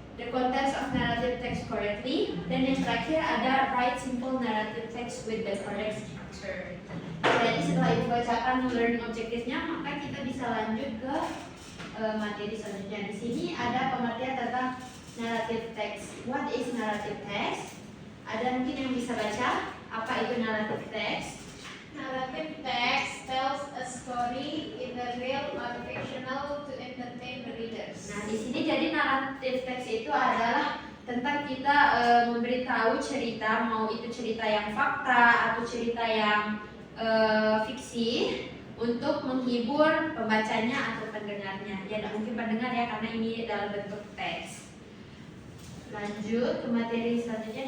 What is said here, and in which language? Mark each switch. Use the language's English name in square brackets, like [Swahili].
[English] the contents of narrative text correctly. [Indonesian] Dan yang terakhir ada [English] write simple narrative text with the correct structure. [Indonesian] Jadi setelah ibu bacakan learning objectives-nya, maka kita bisa lanjut ke materi selanjutnya. Di sini ada pengertian tentang narrative text. [English] What is narrative text? [Indonesian] Ada mungkin yang bisa baca apa itu narrative text? [English] Narrative text tells a story either real or fictional to entertain the readers. [Indonesian] Nah, di sini jadi narrative text itu adalah tentang kita memberitahu cerita, mau itu cerita yang fakta atau cerita yang fiksi, untuk menghibur pembacanya atau pendengarnya. Ya, tidak mungkin pendengar ya, karena ini dalam bentuk teks. Lanjut ke materi selanjutnya.